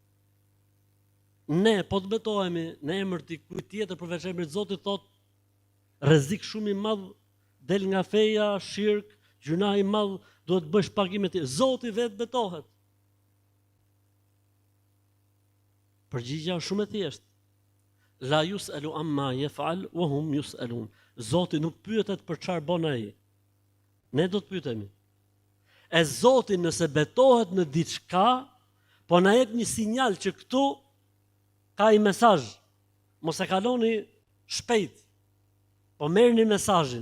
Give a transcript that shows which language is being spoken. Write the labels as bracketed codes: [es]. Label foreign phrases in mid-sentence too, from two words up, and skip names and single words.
[sq] Ne po të betohemi në emër të kujt tjetër përveç emrit të Zotit, thot rrezik shumë i madh del nga feja, shirk, gjuna i madh, duhet bësh pagimet. Zoti vetë betohet. Përgjigjja është shumë e thjeshtë. [ar] لا يسأل عما يفعل وهم يسألون. [sq] Zoti nuk pyetet për çfarë bën ai. Ne do të pyetemi. E Zoti nëse betohet në diçka, po na jep një sinjal që këtu ka i mesazh. Mos e kaloni shpejt. Po merrni mesazhin.